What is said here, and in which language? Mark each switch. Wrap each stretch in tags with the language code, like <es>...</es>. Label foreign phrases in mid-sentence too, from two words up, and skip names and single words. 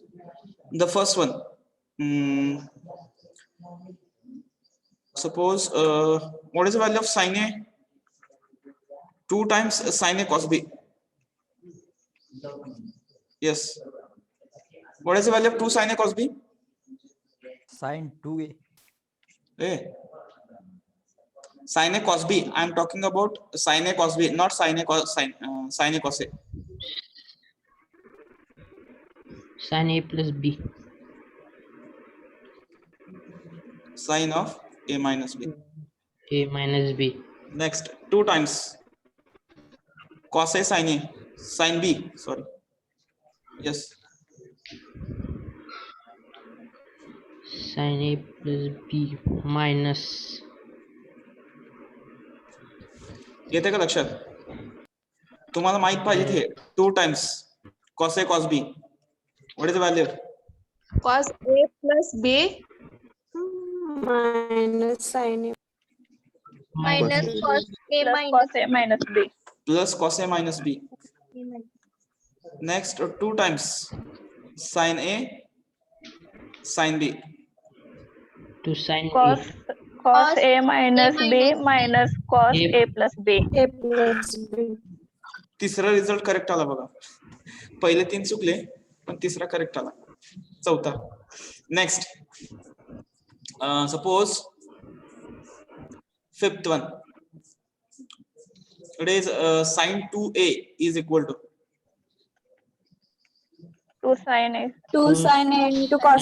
<en>The first one. Suppose what is the value of sin A? 2 times sin A cos B. Yes. What is the value of 2 sin A cos B? Sin 2A. A. Sin A cos B. I am talking about sin A cos B, not sin A cos sin A cos A. Sin A plus B. Sine of A minus B. A minus B. Next, 2 times cos A sin A, sin B, sorry. Yes, Sin A plus B minus.</en> <mr>येते का लक्षात? तुम्हाला माहित पाहिजे हे</mr> <en>2 times cos A cos B. What is the value? Cos A plus B minus sin A minus cos A plus minus cos A minus B. Plus cos A minus B. Next, 2 times sin A sin B. To sin Cos A. cos A minus A B minus minus cos A. A plus B. A plus B.</en> <mr>तिसरा</mr> <en>result correct</en> <mr>आला बघा. पहिले 3 चुकले पण तिसरा करेक्ट आला. चौथा.</mr> <en>next, suppose fifth one. It is sin 2A is equal to 2 sin A. 2 sin A into cos</en>